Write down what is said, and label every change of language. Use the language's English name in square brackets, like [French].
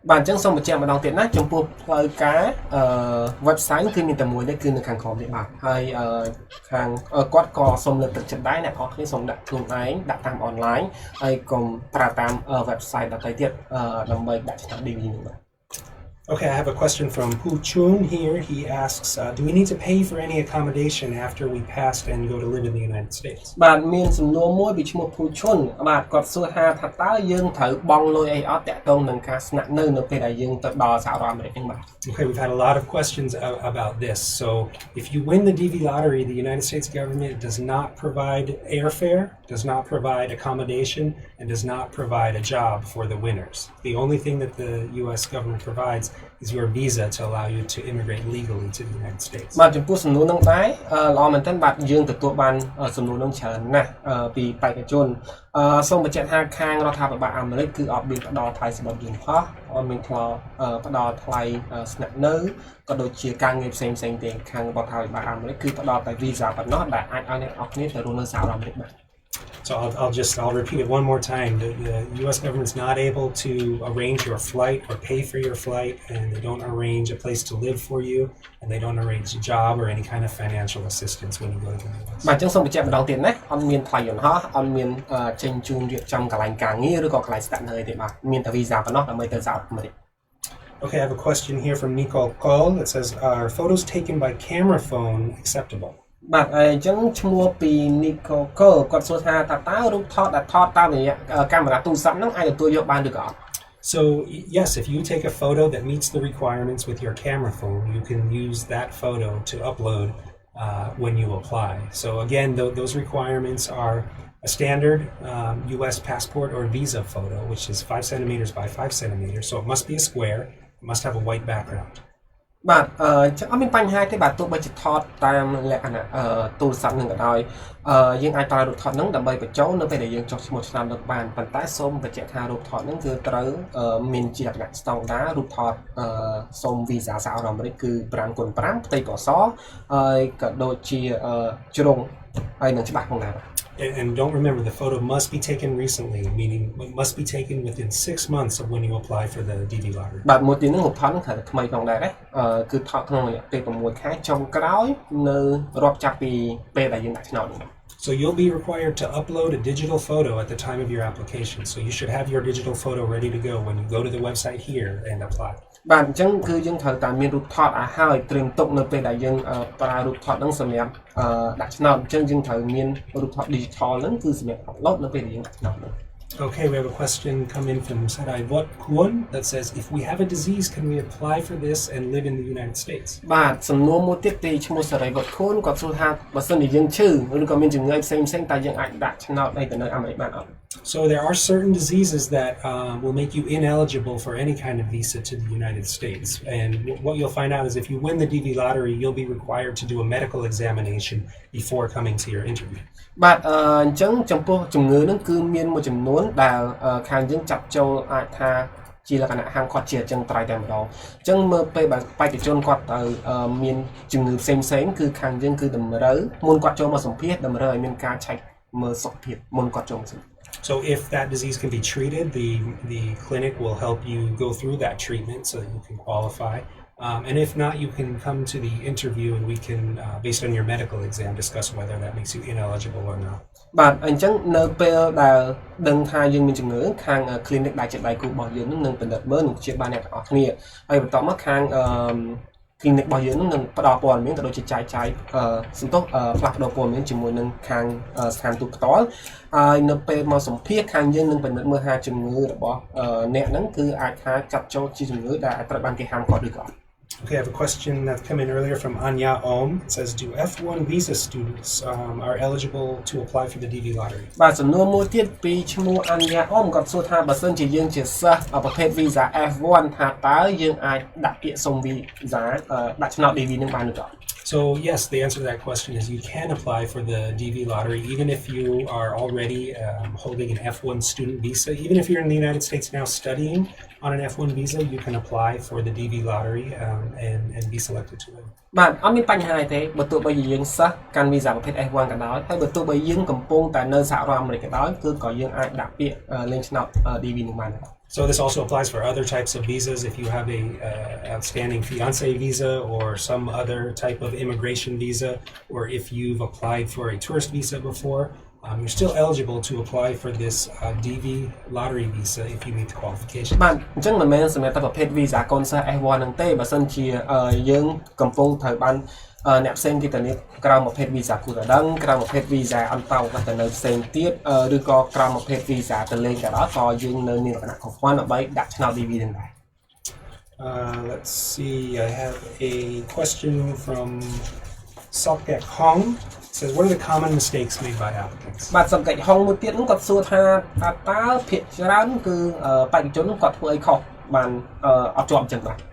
[Khmer] បាទអញ្ចឹងសូមបញ្ជាក់ម្ដងទៀតណាចំពោះផ្លូវការ website គឺមានតែមួយទេគឺនៅខាងក្រោមនេះបាទហើយខាងគាត់ក៏សូមលើកទឹកចិត្តដែរអ្នកនរគ្នាសូមដាក់ខ្លួនឯងដាក់តាម online ហើយកុំប្រើតាម website ដទៃទៀតដើម្បីដាក់ឆ្នាំ DV នេះបាទ [English] Okay, I have a question from Pu Chun here. He asks, do we need to pay for any accommodation after we passed and go to live in the United States? [Khmer] បាទមានសំណួរមួយពីឈ្មោះ Pu Chun បាទគាត់សួរថាតើយើងត្រូវបង់លុយអីអត់តាក់ទងនឹងការស្នាក់នៅនៅពេលដែលយើងទៅដល់សហរដ្ឋអាមេរិកហ្នឹងបាទ [English] Okay, we've had a lot of questions about this. So, if you win the DV lottery, the United States government does not provide airfare, does not provide accommodation, and does not provide a job for the winners. The only thing that the US government provides is your visa to allow you to immigrate legally to the United States. [Khmer] បាទចំពោះសំណួរនឹងដែរល្អមែនទែនបាទយើងទទួលបានសំណួរនឹងច្រើនណាស់ពីបេក្ខជនសូមបញ្ជាក់ថាខាងរដ្ឋាភិបាលអាមេរិកគឺអត់មានផ្ដល់ថ្លៃសម្រាប់យើងផុសអត់មានផ្ដល់ថ្លៃស្នាក់នៅក៏ដូចជាការងារផ្សេងទេខាងរដ្ឋាភិបាលអាមេរិកគឺផ្ដល់តែ visa ប៉ុណ្ណោះដែលអាចឲ្យអ្នកអរគ្នាទៅរស់នៅសហរដ្ឋអាមេរិកបាន [English] So I'll repeat it one more time. The U.S. government's not able to arrange your flight or pay for your flight, and they don't arrange a place to live for you, and they don't arrange a job or any kind of financial assistance when you go to the U.S. [Khmer] បាទអញ្ចឹងសូមបញ្ជាក់ម្ដងទៀតណាអត់មានថ្លៃយន្តហោះអត់មានចេញជូនរៀបចំកន្លែងការងារឬក៏កន្លែងស្នាក់នៅទេបាទមានតែ visa ប៉ុណ្ណោះដើម្បីទៅសហរដ្ឋអាមេរិក [English] Okay, I have a question here from Nicole Cole that says, are photos taken by camera phone acceptable? [Khmer] បាទអញ្ចឹងឈ្មោះពី Nico គាត់សួរថាតើរូបថតដែលថតតាមរយៈកាមេរ៉ាទូរស័ព្ទហ្នឹងអាចទទួលយកបានឬក៏អត់ [English] So yes, if you take a photo that meets the requirements with your camera phone, you can use that photo to upload when you apply. So again, those requirements are a standard U.S. passport or visa photo, which is 5 centimeters by 5 centimeters. So it must be a square, it must have a white background. [Khmer] បាទអត់មានបញ្ហាទេបាទទោះបីជាថតតាមលក្ខណៈទូរស័ព្ទនឹងក៏ដោយយើងអាចប្រើរូបថតហ្នឹងដើម្បីបញ្ចូលនៅពេលដែលយើងចុះឈ្មោះឆ្នាំលើកបានប៉ុន្តែសូមបញ្ជាក់ថារូបថតហ្នឹងគឺត្រូវមានជាលក្ខណៈស្តង់ដាររូបថតសូម visa សហរដ្ឋអាមេរិកគឺ 5x5 ផ្ទៃពណ៌សហើយក៏ដូចជាជ្រុងហើយនឹងច្បាស់ផងដែរ [English] And don't remember, the photo must be taken recently, meaning it must be taken within 6 months of when you apply for the DV lottery. [Khmer] បាទមួយទៀតហ្នឹងរូបថតហ្នឹងត្រូវតែថ្មីផងដែរគឺថតក្នុងរយៈពេល6ខែចុងក្រោយនៅរាប់ចាប់ពីពេលដែលយើងដាក់ឆ្នោតហ្នឹង [English] So you'll be required to upload a digital photo at the time of your application. So you should have your digital photo ready to go when you go to the website here and apply. [Khmer] បាទអញ្ចឹងគឺយើងត្រូវតែមានរូបថតឲ្យហើយត្រៀមទុកនៅពេលដែលយើងប្រើរូបថតហ្នឹងសម្រាប់ដាក់ឆ្នោតអញ្ចឹងយើងត្រូវមានរូបថត digital ហ្នឹងគឺសម្រាប់ upload នៅពេលដែលយើងដាក់ឆ្នោតហ្នឹង [English] Okay, we have a question come in from Sarai Vot Kuon that says, if we have a disease, can we apply for this and live in the United States? [Khmer] បាទសំណួរមួយទៀតពីឈ្មោះ Sarai Vot Kuon គាត់សួរថាបើសិនជាយើងឈឺឬក៏មានជំងឺផ្សេងតើយើងអាចដាក់ឆ្នោតឲ្យទៅនៅអាមេរិកបានអត់ [English] So there are certain diseases that will make you ineligible for any kind of visa to the United States. And what you'll find out is if you win the DV lottery, you'll be required to do a medical examination before coming to your interview. [Khmer] បាទអញ្ចឹងចំពោះជំងឺហ្នឹងគឺមានមួយចំនួនដែលខាងយើងចាប់ចូលអាចថាជាលក្ខណៈហាមឃាត់ជាអញ្ចឹងត្រៃតែម្ដងអញ្ចឹងមើលពេលបេក្ខជនគាត់ទៅមានជំងឺផ្សេងគឺខាងយើងគឺតម្រូវមុនគាត់ចូលមកសម្ភាសតម្រូវឲ្យមានការឆែកមើលសុខភាពមុនគាត់ចូលមកសម្ភាស [English] So if that disease can be treated, the clinic will help you go through that treatment so that you can qualify. And if not, you can come to the interview and we can, based on your medical exam, discuss whether that makes you ineligible or not. [Khmer] បាទអញ្ចឹងនៅពេលដែលដឹងថាយើងមានជំងឺខាង clinic ដែលជាដៃគូរបស់យើងនឹងពិនិត្យមើលនិងព្យាបាលអ្នកទាំងអស់គ្នាហើយបន្ទាប់មកខាង clinic របស់យើងនឹងផ្ដល់ព័ត៌មានក៏ដូចជាចែកចាយសន្ទុះផ្លាស់ប្ដូរព័ត៌មានជាមួយនឹងខាងស្ថានទូតផ្ទាល់ហើយនៅពេលមកសម្ភាសខាងយើងនឹងពិនិត្យមើលថាជំងឺរបស់អ្នកហ្នឹងគឺអាចថាចាត់ចូលជាជំងឺដែលអាចត្រូវបានគេហាមឃាត់ឬក៏អត់ [English] Okay, I have a question that came in earlier from Anya Om. It says, do F1 visa students are eligible to apply for the DV lottery? [Khmer] បាទសំណួរមួយទៀតពីឈ្មោះ Anya Om គាត់សួរថាបើសិនជាយើងជាសិស្សប្រភេទ visa F1 ថាតើយើងអាចដាក់ពាក្យសុំ visa ដាក់ឆ្នោត DV នឹងបានឬក៏ [English] So yes, the answer to that question is you can apply for the DV lottery even if you are already holding an F1 student visa. Even if you're in the United States now studying on an F1 visa, you can apply for the DV lottery and be selected to win. [Khmer] បាទអត់មានបញ្ហាទេបើទោះបីយើងសិស្សកាន់ visa ប្រភេទ F1 ក៏ដោយហើយបើទោះបីយើងកំពុងតែនៅសហរដ្ឋអាមេរិកក៏ដោយគឺក៏យើងអាចដាក់ពាក្យលេងឆ្នោត DV នឹងបានដែរ [English] So this also applies for other types of visas. If you have a outstanding fiancé visa or some other type of immigration visa, or if you've applied for a tourist visa before, you're still eligible to apply for this DV lottery visa if you meet the qualifications. [Khmer] បាទអញ្ចឹងមិនមែនសម្រាប់តែប្រភេទ visa កូនសិស្ស F1 ហ្នឹងទេបើសិនជាយើងកំពុងត្រូវបានអ្នកផ្សេងទៀតទៅនេះក្រៅប្រភេទ visa គូតដឹងក្រៅប្រភេទ visa អន្តោទៅនៅផ្សេងទៀតឬក៏ក្រៅប្រភេទ visa ទៅលេងក៏ដោយក៏យើងនៅមានលក្ខណៈគ្រប់គ្រាន់ដើម្បីដាក់ឆ្នោត DV នឹងដែរ [English] Let's see, I have a question from Sokek Hong. It says, what are the common mistakes made by applicants? [Khmer] បាទ Sokek Hong មួយទៀតហ្នឹងគាត់សួរថាតើភាគច្រើនគឺបេក្ខជនគាត់ធ្វើអីខុសបានអត់ជាប់អញ្ចឹងបាទ